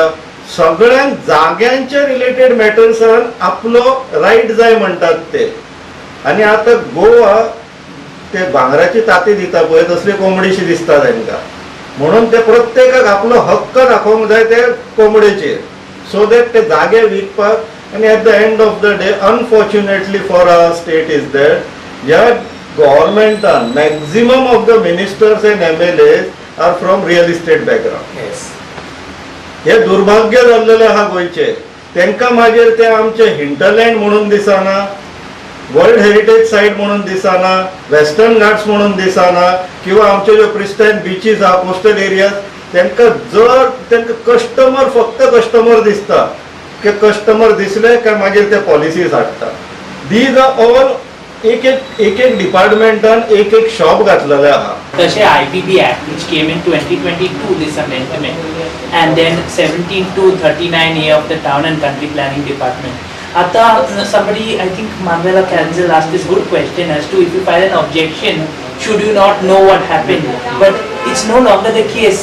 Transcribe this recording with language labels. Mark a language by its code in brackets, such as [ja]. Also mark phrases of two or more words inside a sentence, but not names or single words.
[kok] सगळ्यांक जाग्यांचे [en] related matters [kok] आपलो रायट जाय म्हणटात ते. आनी आतां गोवा ते भांगराची ताती दिता पळय तसली कोंबडीशी दिसता तांकां, म्हणून ते प्रत्येकाक आपलो हक्क दाखोवंक जाय ते कोंबडेचेर, [en] so that [kok] ते जागे विकपाक. [en] आनी At the end of the day unfortunately for our state is that ह्या गव्हर्मेंटान maximum of the ministers and MLAs are from real estate background. [kok] हे दुर्भाग्य जाल्लेले आहा गोंयचे. तांकां मागीर ते आमचे हिंटरलँड म्हणून दिसना, [en] World Heritage Site [kok] म्हणून दिसना, वेस्टर्न घाट्स म्हणून दिसना, किंवा आमचे जे [en] pristine beaches [kok] आहा [en] coastal areas [kok] तांकां जर तांकां कस्टमर फक्त कस्टमर दिसता की कस्टमर दिसले काय मागीर ते पॉलिसीज हाडटा. [en] These are all [kok] एक डिपार्टमेंटान एक शॉप घातलेले आहा. [en] तशें IPB Act which came in 2022 this amendment and then 17(2)39A of the Town and Country Planning Department. Ata somebody I think Manuela Canzel asked this good question as to if you file an objection should you not know what happened, but it's no longer the case.